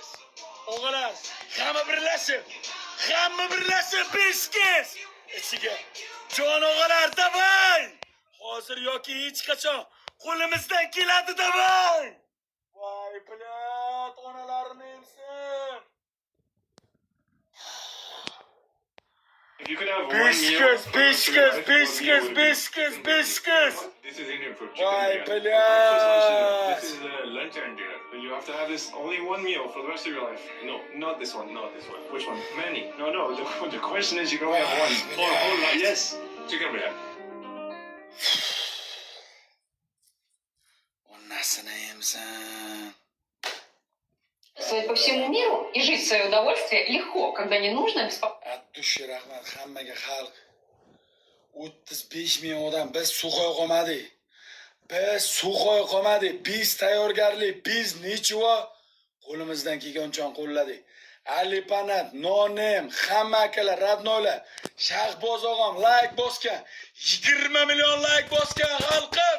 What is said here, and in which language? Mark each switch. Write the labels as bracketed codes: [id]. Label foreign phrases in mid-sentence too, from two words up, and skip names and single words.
[uz] O'g'illar, hamma birlashib beshkis. Ichiga. Jon o'g'illar davay. Hozir yoki hech qachon qo'limizdan keladi davay. Voy bilat, onalarni emsin. [en] If you could have one [uz] Beshkis. [en] meal for the rest of your life, what meal would it be? [uz] Beshkis. [en] This is Indian food. Why, Chicken Bilal? biryani. This is lunch and dinner. You have to have this only one meal for the rest of your life. No, not this one. Not this one. Which one? Many. No. The question is, you can only have one. Whole life. Yes. Chicken biryani. [uz] Onasini emsin. [ru] По всему миру и жить в свое удовольствие легко, когда не нужно беспокоиться. [uz] Attushi rahmat hammaga xalq. 35 ming odam biz suqoy qolmadik. Biz tayyorgarlik, biz nechiva qo'limizdan kelgancha qo'lladik. Ali Panat, Nonem, hamma akalar, radnolar, Shahboz og'am like bosgan, 20 million like bosgan xalqim.